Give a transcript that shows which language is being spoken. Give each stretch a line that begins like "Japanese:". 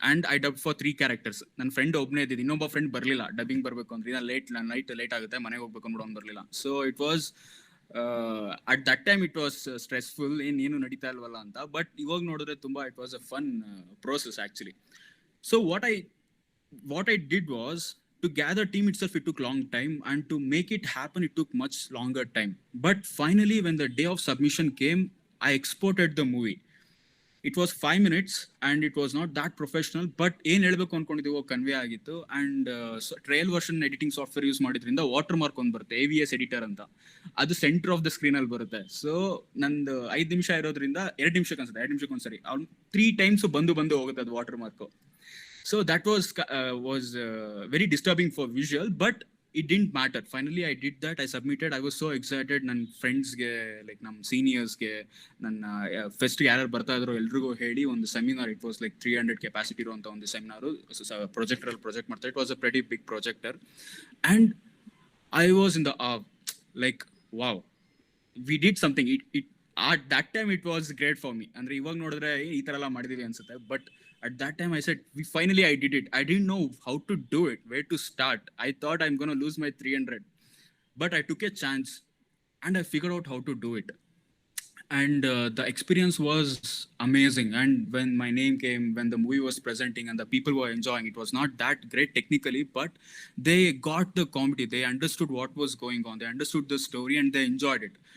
English: And I dub for 3 characters.
Kannada: ನನ್ನ friend ಒಬ್ಬನೇ ಇದ್ದಿದ್ದು, ಇನ್ನೊಬ್ಬ ಫ್ರೆಂಡ್ ಬರಲಿಲ್ಲ ಡಬ್ಬಿಂಗ್ ಬರಬೇಕು ಅಂದ್ರೆ. ನೈಟ್ ಲೇಟ್ ಆಗುತ್ತೆ, ಮನೆಗೆ ಹೋಗ್ಬೇಕು ಅಂದ್ಬಿಟ್ಟು ಅವ್ನು ಬರಲಿಲ್ಲ.
English: so it was at that time it was stressful,
Kannada: ಏನು ನಡೀತಾ ಇಲ್ವಲ್ಲ ಅಂತ.
English: but
Kannada: ಇವಾಗ ನೋಡಿದ್ರೆ ತುಂಬಾ
English: It was a fun process actually. So what I did was to gather team itself, it took long time, and to make it happen it took much longer time. But finally when the day of submission came, I exported the movie. It was 5 minutes and it was not that professional, but
Kannada: ಏನ್ ಹೇಳ್ಬೇಕು ಅನ್ಕೊಂಡಿದ್ದೀವೋ convey ಆಗಿತ್ತು. And trial version editing software use ಮಾಡಿದ್ರಿಂದ water mark ಒಂದು ಬರುತ್ತೆ, AVS editor ಅಂತ. ಅದು centre of the screen ಅಲ್ಲಿ ಬರುತ್ತೆ. ಸೊ ನಂದು 5 ನಿಮಿಷ ಇರೋದ್ರಿಂದ 2 ನಿಮಿಷಕ್ಕೆ ಅನ್ಸುತ್ತೆ, 2 ನಿಮಿಷಕ್ಕೆ ಒಂದ್ಸರಿ 3 ಟೈಮ್ಸ್ ಬಂದು ಹೋಗುತ್ತೆ ಅದು water mark.
English: So that was very disturbing for visual, but it didn't matter. Finally I did that, I submitted. I was so excited.
Kannada: ನನ್ನ ಫ್ರೆಂಡ್ಸ್ಗೆ, ಲೈಕ್ ನಮ್ಮ ಸೀನಿಯರ್ಸ್ಗೆ, ನನ್ನ ಫೆಸ್ಟ್ಗೆ ಯಾರು ಬರ್ತಾ ಇದ್ರು ಎಲ್ರಿಗೂ ಹೇಳಿ ಒಂದು seminar, it was like 300 capacity ಇರುವಂಥ ಒಂದು ಸೆಮಿನಾರು, ಪ್ರೊಜೆಕ್ಟರಲ್ಲಿ ಪ್ರೊಜೆಕ್ಟ್ ಮಾಡ್ತಾರೆ.
English: It was a pretty big projector and I was in the like wow, we did something. It at that time it was great for me.
Kannada: ಅಂದ್ರೆ ಇವಾಗ ನೋಡಿದ್ರೆ ಈ ತರ ಎಲ್ಲ ಮಾಡಿದೀವಿ ಅನ್ಸುತ್ತೆ.
English: But at that time I said finally I did it. I didn't know how to do it, where to start. I thought I'm going to lose my 300, but I took a chance and I figured out how to do it. And the experience was amazing. And when my name came, when the movie was presenting and the people were enjoying, it was not that great technically, but they got the comedy, they understood what was going on, they understood the story and they enjoyed it.